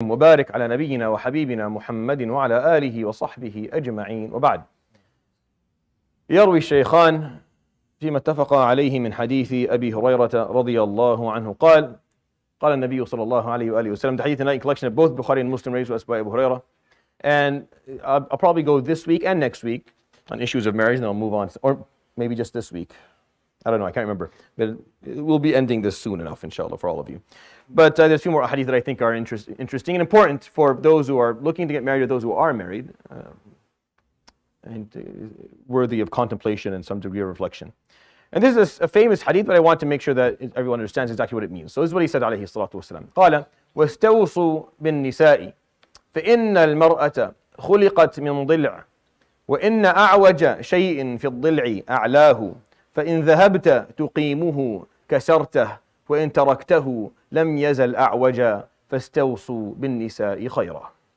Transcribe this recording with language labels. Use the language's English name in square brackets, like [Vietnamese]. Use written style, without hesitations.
[Arabic] وبارك على نبينا وحبيبنا محمد وعلى آله وصحبه أجمعين، وبعد. يروي الشيخان فيما اتفقا عليه من حديث أبي هريرة رضي الله عنه قال النبي صلى الله عليه وآله وسلم. [English] The hadith tonight, collection of both Bukhari and Muslim, raised by Abu Hurairah. And I'll probably go this week and next week on issues of marriage, and then I'll move on, or maybe just this week. I don't know, I can't remember. But we'll be ending this soon enough, inshallah, for all of you. But there's a few more hadith that I think are interesting and important for those who are looking to get married or those who are married, and worthy of contemplation and some degree of reflection. And this is a famous hadith, but I want to make sure that everyone understands exactly what it means. So this is what he said, [Arabic] عليه الصلاة والسلام. قال واستوصوا بالنساء فإن المرأة خلقت من ضلع وإن أعوج شيء في الضلع أعلاه فإن ذهبت تقيمه كسرته وإن تركته لم يزل أعوجا فاستوصوا بالنساء خيرا.